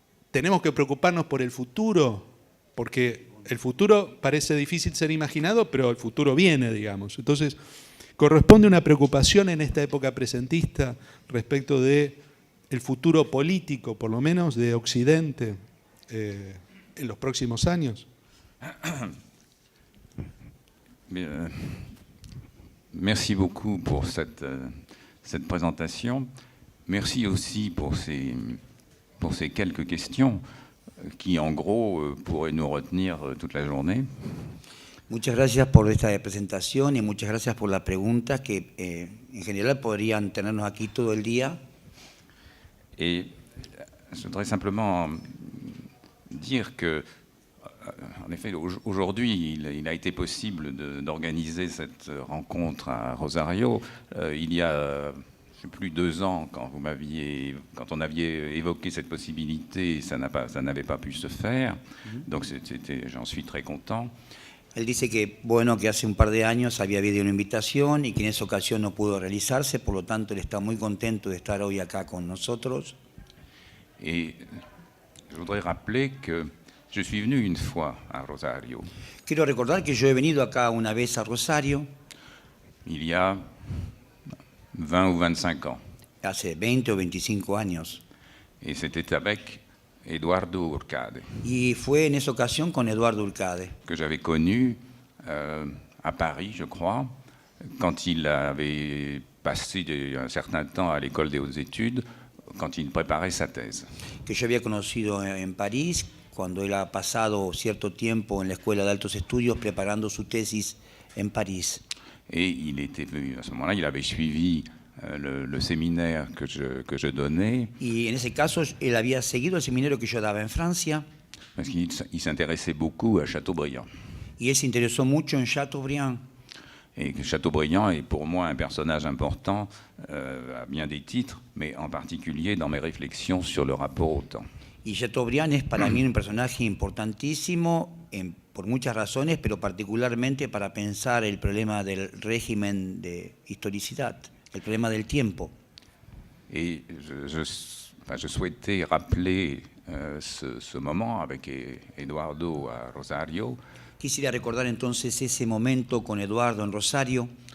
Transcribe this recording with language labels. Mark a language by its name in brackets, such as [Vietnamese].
[Spanish] ¿Tenemos que preocuparnos por el futuro? Porque el futuro parece difícil ser imaginado, pero el futuro viene, digamos. Entonces, ¿corresponde una preocupación en esta época presentista respecto de el futuro político, por lo menos, de Occidente en los próximos años? [French] Bien, merci beaucoup pour cette présentation. Merci aussi pour ces quelques questions qui, en gros, pourraient nous retenir toute la journée. [Spanish] Muchas gracias por esta presentación y muchas gracias por la pregunta que en general podrían tenernos aquí todo el día. [French] Et je voudrais simplement dire que, en effet, aujourd'hui, il a été possible d'organiser cette rencontre à Rosario. Il y a plus 2 ans, quand on aviez évoqué cette possibilité, ça n'avait pas pu se faire. Donc j'en suis très content. [Spanish] Él dice que, bueno, que hace un par de años había habido una invitación y que en esa ocasión no pudo realizarse, por lo tanto él está muy contento de estar hoy acá con nosotros. [French] Et je voudrais rappeler que je suis venu une fois à Rosario. [Spanish] Quiero recordar que yo he venido acá una vez a Rosario. [French] Il y a 20 ou 25 ans. [Spanish] Hace 20 o 25 años. [French] Et c'était avec Eduardo Urcade. [Spanish] Y fue en esa ocasión con Eduardo Urcade. [French] Que j'avais connu à Paris, je crois, quand il avait passé un certain temps à l'école des hautes études, quand il préparait sa thèse. [Spanish] Que yo había conocido en París, cuando él ha pasado cierto tiempo en la Escuela de Altos Estudios preparando su tesis en París. [French] Et il était venu, à ce moment-là, il avait suivi le séminaire que je donnais. [Spanish] Y en ese caso, él había seguido el seminario que yo daba en Francia. [French] Parce qu'il s'intéressait beaucoup à Chateaubriand. [Spanish] Y él se interesó mucho en Chateaubriand. [French] Et Chateaubriand est pour moi un personnage important à bien des titres, mais en particulier dans mes réflexions sur le rapport au temps. [Spanish] Y Chateaubriand es para mí un personaje importantísimo por muchas razones, pero particularmente para pensar el problema del régimen de historicidad, el problema del tiempo. [French] Et je souhaitais rappeler ce moment avec Eduardo à Rosario, [Spanish] Quisiera recordar entonces ese momento con Eduardo en Rosario,